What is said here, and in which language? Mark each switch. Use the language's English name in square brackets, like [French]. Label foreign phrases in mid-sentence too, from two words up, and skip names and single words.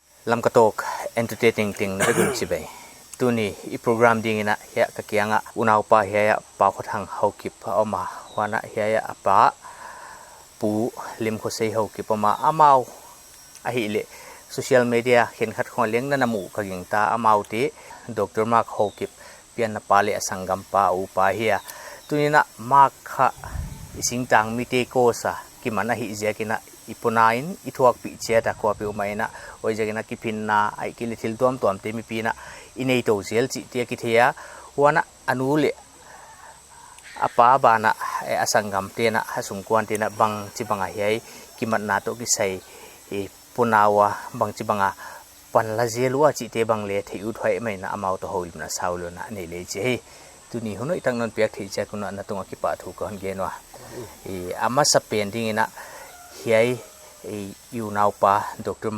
[Thado Chin] lam katok entertaining ting na gun chibai tuni I program ding ina ya kakianga unaw pa ya pa khothang haukip oma wana ya apa pu lim kho sei haukip oma amau ahi le [English] social media [Thado Chin] khen khat khon leng na namu kaging ta amau ti Dr. Mark haukip pian na pale asangam pa u pa hiya tunina mark kha ising tang mi te ko sa ki mana hi je kina ipunain ithuak pi che ta ko pi umaina oi je kina ki pinna ai ki lithil tom tom te mi pina inei to zel chi te ki thea wana anule apa bana asangam te na hasum kwan te na bang chi banga hiai ki man na to ki sai punawa bang chi banga pan la zelua chi te bang le thei u thoi mai na amau to hol na saulo na nei le che tuni hono itang non pek thei cha kuna na tunga ki pa thu ko han genwa ama sa pending ina hiai yu nau pa Dr.